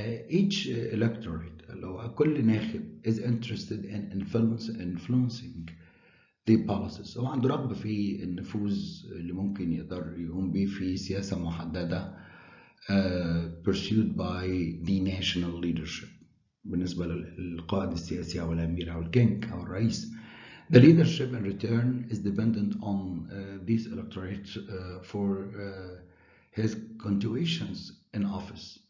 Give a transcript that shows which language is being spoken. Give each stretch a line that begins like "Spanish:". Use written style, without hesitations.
English: each electorate
Arabic: اللي هو كل ناخب
English: is interested in influencing the policies.
Arabic: هو عنده رغبة في النفوذ اللي ممكن يقدر يقوم بيه في سياسة محددة
English: pursued by the national leadership.
Arabic: بالنسبة للقائد السياسي أو الأمير أو الكينج أو الرئيس.
English: The leadership in return is dependent on these electorates for his continuations in office.